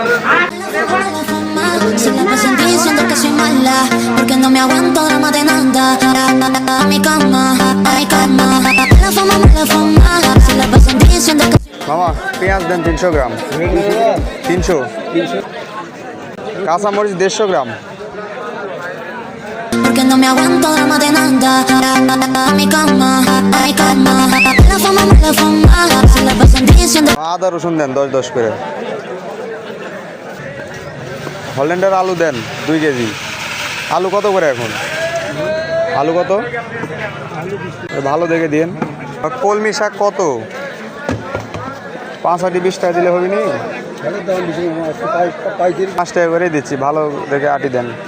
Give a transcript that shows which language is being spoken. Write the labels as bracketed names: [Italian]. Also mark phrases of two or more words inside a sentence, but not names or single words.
[Bangla] মামা পেঁয়াজ দেন 300 গ্রাম। 300 কাঁচামরিচ 150 গ্রাম। [Spanish] Porque no me aguanto drama de nada. A mi cama, ay cama. La fama, se la pasan diciendo. [Bangla] আদা রসুন দেন 10-10 করে। হল্যান্ডের আলু দেন 2 কেজি। আলু কত করে এখন? আলু কত? ভালো দেখে দিন। কলমি শাক কত? 5-20 টাকা দিলে হবে নি? 5 টাকা করে দিচ্ছি, ভালো দেখে আটি দেন।